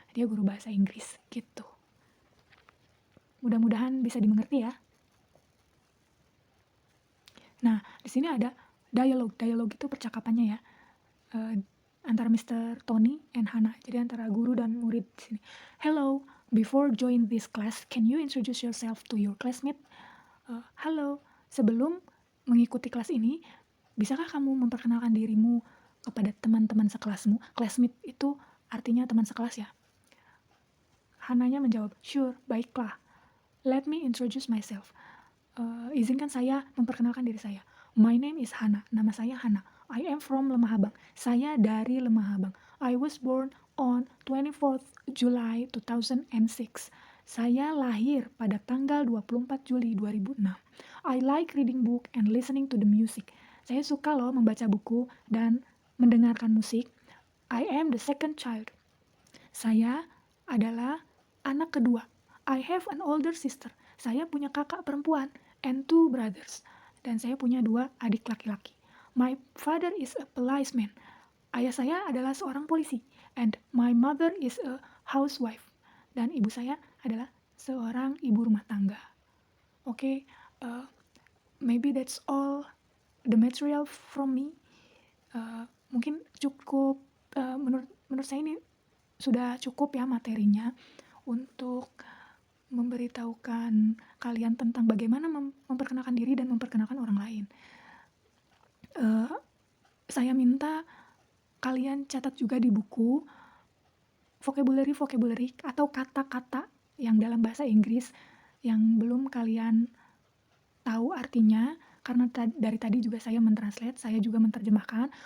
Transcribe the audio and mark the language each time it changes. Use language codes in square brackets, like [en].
[id] Dia guru bahasa Inggris gitu. Mudah-mudahan bisa dimengerti ya. Nah, di sini ada dialog. Dialog itu percakapannya ya. Antara Mr. Tony and Hannah. Jadi antara guru dan murid di sini. [en] Hello, before join this class, can you introduce yourself to your classmate? [id] Halo, sebelum mengikuti kelas ini, bisakah kamu memperkenalkan dirimu kepada teman-teman sekelasmu? Classmate itu artinya teman sekelas ya. Hannah-nya menjawab, sure, baiklah. [en] Let me introduce myself. [id] Izinkan saya memperkenalkan diri saya. [en] My name is Hannah. [id] Nama saya Hannah. [en] I am from Lemah Abang. [id] Saya dari Lemah Abang. [en] I was born on 24th July 2006. [id] Saya lahir pada tanggal 24 Juli 2006. [en] I like reading book and listening to the music. [id] Saya suka loh membaca buku dan mendengarkan musik. [en] I am the second child. [id] Saya adalah anak kedua. [en] I have an older sister. [id] Saya punya kakak perempuan [en] and two brothers. [id] Dan saya punya 2 adik laki-laki. [en] My father is a policeman. [id] Ayah saya adalah seorang polisi. [en] And my mother is a housewife. [id] Dan ibu saya adalah seorang ibu rumah tangga. [en] Okay, maybe that's all the material from me. [id] Mungkin cukup, menurut saya ini sudah cukup ya materinya untuk memberitahukan kalian tentang bagaimana memperkenalkan diri dan memperkenalkan orang lain. Saya minta kalian catat juga di buku vocabulary atau kata-kata yang dalam bahasa Inggris yang belum kalian tahu artinya, karena dari tadi juga saya mentranslate, saya juga menerjemahkan.